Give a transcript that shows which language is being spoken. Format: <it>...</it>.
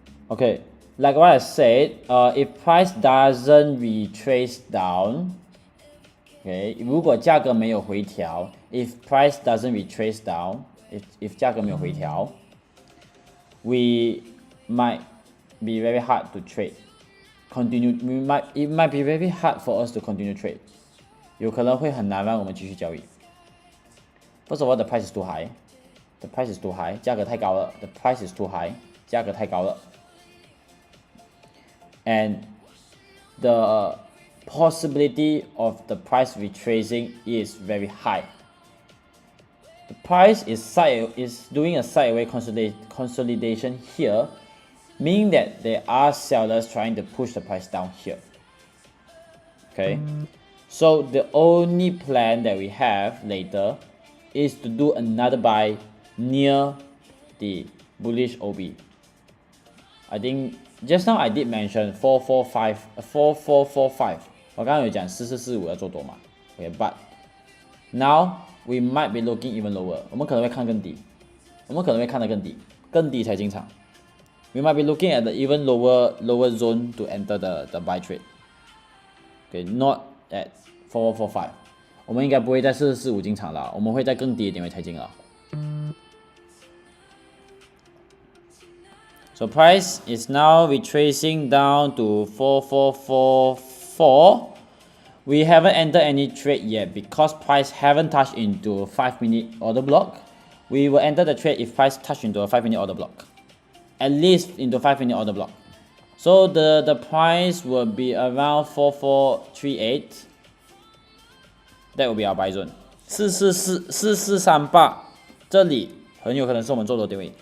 <en>Okay, like what I said, if price doesn't retrace down, okay,</en> <zh>如果价格没有回调</zh> <en>if price doesn't retrace down, if</en> <zh>价格没有回调</zh> <en>we might be very hard to trade. It might be very hard for us to continue trade.</en> <zh>有可能会很难让我们继续交易。</zh> <en>First of all, the price is too high. The price is too high.</en> <zh>价格太高了。</zh> <en>The price is too high.</en> <zh>价格太高了。</zh> <en>And the possibility of the price retracing is very high. The price is doing a sideways consolidation here, meaning that there are sellers trying to push the price down here. Okay, so the only plan that we have later is to do another buy near the bullish OB. I think just now I did mention 4445.</en> <zh>我刚刚有讲4445要做多嘛 ，</zh> <en>okay, but now we might be looking even lower.</en> <zh>我们可能会看更低，我们可能会看得更低，更低才进场。</zh> <en>We might be looking at the even lower zone to enter the buy trade. Okay, not at 4445.</en> <zh>我们应该不会在4445进场了，我们会在更低的点位才进了。</zh> <en>So price is now retracing down to 4444. We haven't entered any trade yet because price haven't touched into 5-minute order block. We will enter the trade if price touch into a 5-minute order block. At least into 5-minute order block. So the price will be around 4438. That will be our buy zone.</en> <zh>4438这里很有可能是我们做多点位。</zh>